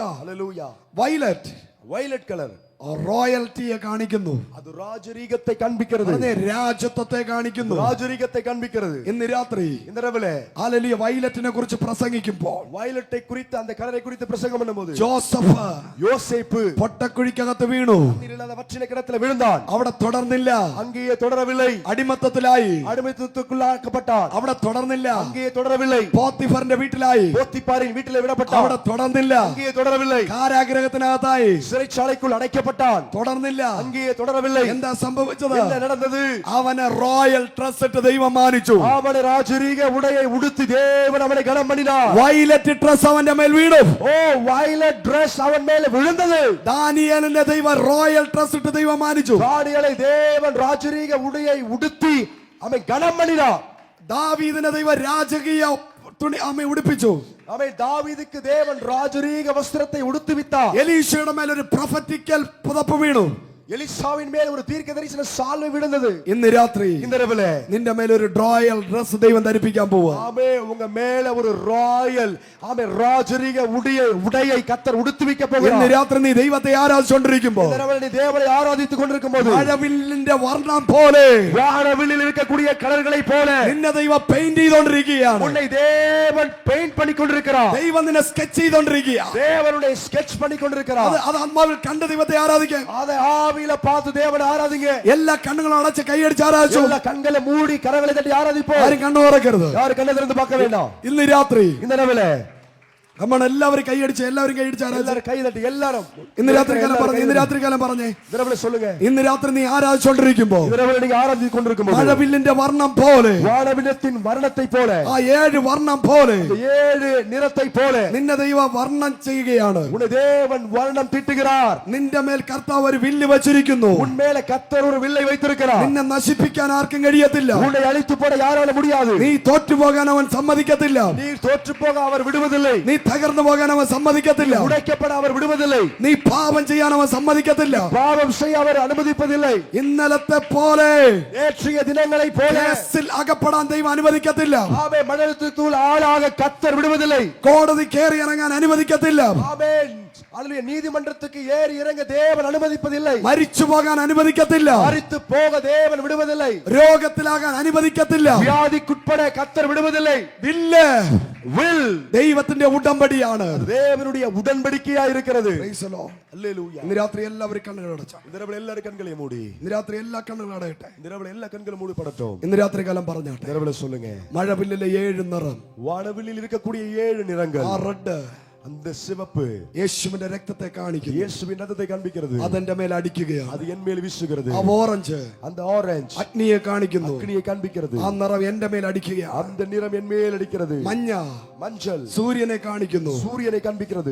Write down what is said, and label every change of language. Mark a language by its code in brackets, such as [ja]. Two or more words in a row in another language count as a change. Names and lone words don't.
[ta] ஹalleluya. [ml] വയലറ്റ് [en] violet colour [ml] റോയൽറ്റിയെ കാണിക്കുന്നു. [ta] அது ராஜரீகத்தை காண்பிக்கிறது. [ml] പറഞ്ഞേ, രാജത്വത്തെ കാണിക്കുന്നു. [ta] ராஜரீகத்தை காண்பிக்கிறது. [ml] ഇന്ന് രാത്രി [ta] இந்த இரவிலே [ml] ഹല്ലേലൂയ വയലറ്റിനെ കുറിച്ച് പ്രസംഗിക്കുമ്പോൾ, [ta] വയലറ്റை குறித்து அந்த கலரை குறித்து பிரசங்கம் பண்ணும்போது, [ml] ജോസഫ് [ta] யோசேப்பு [ml] പൊട്ടക്കുഴിക്കകത്ത് വീണു. [ta] நீரில்லாத வற்றின கிணத்துல விழுந்தான். [ml] അവിടെ തുടർന്നില്ല. [ta] அங்கேயே தொடரவில்லை. [ml] അടിമത്തത്തിലായി. [ta] அடிமைத்தத்துக்குள்ளாக்கப்பட்டான். [ml] അവിടെ തുടർന്നില്ല. [ta] அங்கேயே தொடரவில்லை. [ml] പോത്തിഫറിന്റെ വീട്ടിലായി. [ta] போத்திபாரின் வீட்டிலே விடப்பட்டான். [ml] അവിടെ തുടർന്നില്ല. [ta] அங்கேயே தொடரவில்லை. [ml] കാരാഗ്രഹത്തിനകത്തായി. [ta] சிறைச்சாலைக்குள் அடைக்கப்பட்டான். [ml] തുടർന്നില്ല. [ta] அங்கேயே தொடரவில்லை. [ml] എന്താ സംഭവിച്ചത്? [ta] என்ன நடந்தது? [ml] അവനെ [en] royal dress [ml] ഇട്ട് ദൈവം മാനിച്ചു. [ta] அவனை ராஜரீக உடையை உடுத்தி தேவன் அவனை கனம் பண்ணினார். [ml] വയലറ്റ് ഡ്രസ് അവന്റെ മേൽ വീണു. [ta] ஓ, [en] violet dress [ta] அவன் மேல விழுந்தது. [ml] ദാനിയേലിന്റെ ദൈവം [en] royal dress [ml] ഇട്ട് ദൈവം മാനിച്ചു. [ta] தானியேலை தேவன் ராஜரீக உடையை உடுத்தி அவன் கனம் பண்ணினார். [ml] ദാവീദിനെ ദൈവം രാജകീയ തുണി അമ്മ ഉടുപ്പിച്ചു. [ta] அவன் தாவீதுக்கு தேவன் ராஜரீக வஸ்திரத்தை உடுத்துவித்தார். [ml] എലീശയുടെ മേൽ ഒരു പ്രൊഫറ്റിക്കൽ പുതപ്പ് വീണു. [ta] எலிசாவின் மேல் ஒரு தீர்க்க தரிசன சால்வை விழுந்தது. [ml] ഇന്ന് രാത്രി [ta] இந்த இரவிலே [ml] നിന്റെ മേൽ ഒരു [en] royal dress [ml] ദൈവം ധരിപ്പിക്കാൻ പോവുക. [ta] ஆமே, உங்க மேல ஒரு ராயல் ஆமே ராஜரீக உடையை கர்த்தர் உடுத்துவிக்க போகிறார். [ml] ഇന്ന് രാത്രി നീ ദൈവത്തെ ആരാധിച്ചുകൊണ്ടിരിക്കുമ്പോൾ, [ta] இந்த இரவிலே நீ தேவனை ஆராதித்துக் கொண்டிருக்கும்போது, [ml] മഴവില്ലിന്റെ വർണ്ണം പോലെ, [ta] வானவில்லில் இருக்கக்கூடிய கலர்களை போல [ml] നിന്നെ ദൈവം പെയിന്റ് ചെയ്തുകൊണ്ടിരിക്കുകയാണ്. [ta] உன்னை தேவன் பெயிண்ட் பண்ணி கொண்டிருக்கிறார். [ml] ദൈവം നിന്നെ സ്കെച്ച് ചെയ്തുകൊണ്ടിരിക്കുക. [ta] தேவனுடைய ஸ்கெட்ச் பண்ணி கொண்டிருக்கிறார். [ml] അത് ആത്മാവിൽ കണ്ട് ദൈവത്തെ ആരാധിക്കാൻ. [ta] அதை ஆவியில பார்த்து தேவனை ஆராதிங்க. [ml] എല്ലാ കണ്ണുകളും അടച്ച് കൈയടിച്ച് ആരാധിച്ചു. [ta] எல்லா கண்களை மூடி கரங்களை தட்டி ஆராதிப்போம். [ml] ആരും കണ്ണു തുറക്കരുത്. [ta] யாரும் கண்ணை திறந்து பார்க்க வேண்டாம். [ml] ഇന്ന് രാത്രി [ta] இந்த இரவிலே [ml] നമ്മൾ എല്ലാവരും കൈയടിച്ച് ആരാധിച്ചു. எல்லாரும் കൈ തട്ടി എല്ലാരും ഇന്ന് രാത്രി കാലം പറഞ്ഞേ. ഇന്ന് രാത്രി കാലം പറഞ്ഞേ. [ta] இந்த இரவிலே சொல்லுங்க. [ml] ഇന്ന് രാത്രി നീ ആരാധിച്ചുകൊണ്ടിരിക്കുമ്പോൾ, [ta] இந்த இரவிலே நீங்க ஆராதித்துக் கொண்டிருக்கும்போது, [ml] മഴവില്ലിന്റെ വർണ്ണം പോലെ, [ta] வானவில்லத்தின் வர்ணத்தை போல, [ml] ആ 7 വർണ്ണം പോലെ, [ta] அந்த 7 நிறத்தை போல [ml] നിന്നെ ദൈവം വർണ്ണം ചെയ്യുകയാണ്. [ta] உன்னை தேவன் வர்ணம் தீட்டுகிறார். [ml] നിന്റെ മേൽ കർത്താവ് ഒരു വില്ല് വച്ചിരിക്കുന്നു. [ta] உன் மேல கர்த்தர் ஒரு வில்லை வைத்திருக்கிறார். [ml] നിന്നെ നശിപ്പിക്കാൻ ആർക്കും കഴിയത്തില്ല. [ta] உன்னை அழித்து போட யாராலும் முடியாது. [ml] നീ തോറ്റുപോകാൻ അവൻ സമ്മതിക്കത്തില്ല. [ta] நீ தோற்று போக அவர் விடுவதில்லை. [ml] നീ തകർന്നു പോകാൻ അവൻ സമ്മതിക്കത്തില്ല. [ta] உடைக்கப்பட அவர் விடுவதில்லை. [ml] നീ പാപം ചെയ്യാൻ അവൻ സമ്മതിക്കത്തില്ല. [ta] பாவம் செய்ய அவர் அனுமதிப்பதில்லை. [ml] ഇന്നലത്തെ പോലെ [ta] நேற்றைய தினங்களை போல [ml] കേസിൽ അകപ്പെടാൻ ദൈവം അനുവദിക്കത്തില്ല. [ta] ஆமென், மரணத்துக்குள் ஆளாக கர்த்தர் விடுவதில்லை. [ml] കോടതി കയറി ഇറങ്ങാൻ അനുവദിക്കത്തില്ല. [ta] ஆமென், அல்லேலூயா நீதிமன்றத்துக்கு ஏறி இறங்க தேவன் அனுமதிப்பதில்லை. [ml] മരിച്ചു പോകാൻ അനുവദിക്കത്തില്ല. [ta] மரித்து போக தேவன் விடுவதில்லை. [ml] രോഗത്തിലാകാൻ അനുവദിക്കത്തില്ല. [ta] வியாதிக்குட்பட கர்த்தர் விடுவதில்லை. [ml] വില്ല് [en] will [ml] ദൈവത്തിന്റെ ഉടമ്പടിയാണ്. [ta] தேவனுடைய உடன்படிக்கையா இருக்கிறது. [en] Praise the Lord. [ta] அல்லேலூயா. [ml] ഇന്ന് രാത്രി എല്ലാവരും കണ്ണുകൾ അടച്ചാ. [ta] இந்த இரவுல எல்லாரும் கண்களை மூடி. [ml] ഇന്ന് രാത്രി എല്ലാ കണ്ണുകളും അടയട്ടെ. [ta] இந்த இரவுல எல்லா கண்களும் மூடப்படட்டும். [ml] ഇന്ന് രാത്രി കാലം പറഞ്ഞാട്ടെ. [ta] இந்த இரவுல சொல்லுங்க. [ml] മഴവില്ലിലെ 7 നിറം. [ta] வானவில்லில் இருக்கக்கூடிய 7 நிறங்கள். [ml] ആ റെഡ് [ta] அந்த சிவப்பு [ml] യേശുവിന്റെ രക്തത്തെ കാണിക്കുന്നു. [ta] இயேசுவின் ரத்தத்தை காண்பிக்கிறது. [ml] അതെന്റെ മേൽ അടിക്കുകയാണ്. [ta] அது என் மேல் வீசுகிறது. [ml] ആ ഓറഞ്ച് [ta] அந்த ஆரஞ்சு [ml] അഗ്നിയെ കാണിക്കുന്നു. [ta] அக்னியை காண்பிக்கிறது. [ml] ആ നിറം എന്റെ മേൽ അടിക്കുകയാണ്. [ta] அந்த நிறம் என் மேல் அடிக்கிறது. [ml] മഞ്ഞ [ta] மஞ்சள் [ml] സൂര്യനെ കാണിക്കുന്നു. [ta] சூரியனை காண்பிக்கிறது.